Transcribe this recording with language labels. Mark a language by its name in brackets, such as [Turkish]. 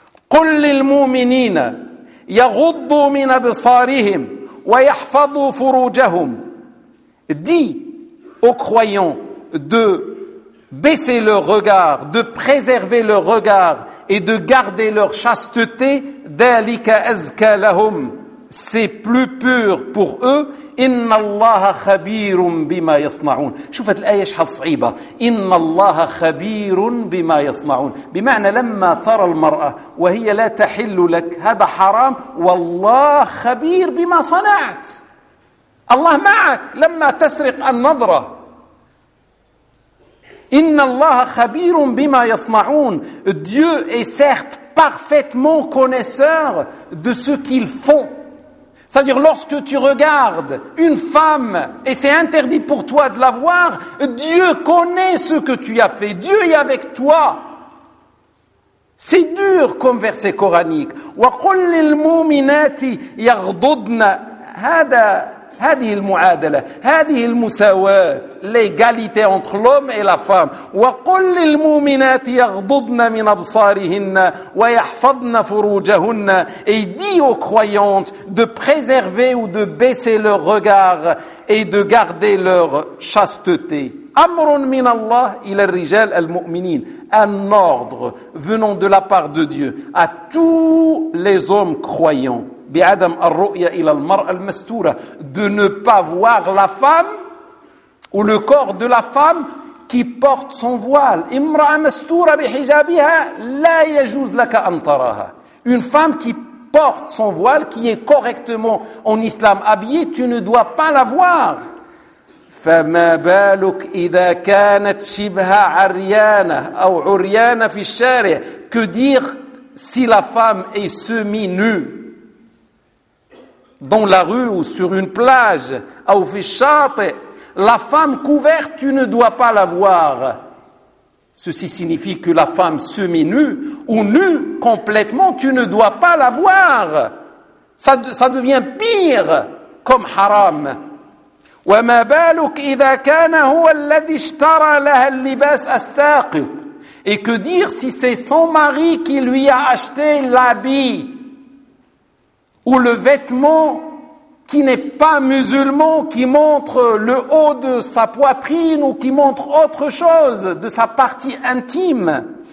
[Arabic] قل للمؤمنين يغضوا من أبصارهم ويحفظوا فروجهم [French] دي او كرويون دو baisser leur regard, de préserver leur regard et de garder leur chasteté. [Arabic] Dalika azka lahum, [French] c'est plus pur pour eux. [Arabic] Inna Allaha khabirun bima yasna'un. شوف هذه الايه شحال صعيبه. Inna Allaha khabirun bima yasna'un, بمعنى لما ترى المراه وهي لا تحل لك هذا حرام والله خبير بما صنعت. الله معك لما تسرق النظره. Inna Allaha khabirun bima yasna'un. [French] Dieu est certes parfaitement connaisseur de ce qu'ils font. C'est-à-dire lorsque tu regardes une femme et c'est interdit pour toi de la voir, Dieu connaît ce que tu as fait. Dieu est avec toi. C'est dur comme verset coranique. [Arabic] Wa qul lil mu'minati yaghdudna. Hada هذه المعادلة هذه المساواة [French] l'égalité entre l'homme et la femme. [Arabic] وقل للمؤمنات يغضضن من أبصارهن ويحفظن فروجهن. [French] Et dit aux croyantes de préserver ou de baisser leur regard et de garder leur chasteté. [Arabic] أمر من الله إلى الرجال المؤمنين. [French] Un ordre venant de la part de Dieu à tous les hommes croyants. [Arabic] بعدم الرؤية إلى المرأة المستورة, [French] de ne pas voir la femme ou le corps de la femme qui porte son voile. [Arabic] امرأة مستورة بحجابها لا يجوز لك أن تراها. [French] Une femme qui porte son voile, qui est correctement en islam habillée, tu ne dois pas la voir. [Arabic] فما بالك إذا كانت شبه عريانة أو عريانة في الشارع. [French] Que dire si la femme est semi-nue dans la rue ou sur une plage, ou fichate, la femme couverte, tu ne dois pas la voir. Ceci signifie que la femme semi-nue ou nue complètement, tu ne dois pas la voir. Ça devient pire comme haram. [Arabic] وما بالك إذا كان هو الذي اشترى لها اللباس الساقط. [French] Et que dire si c'est son mari qui lui a acheté l'habit ou le vêtement qui n'est pas musulman, qui montre le haut de sa poitrine ou qui montre autre chose de sa partie intime.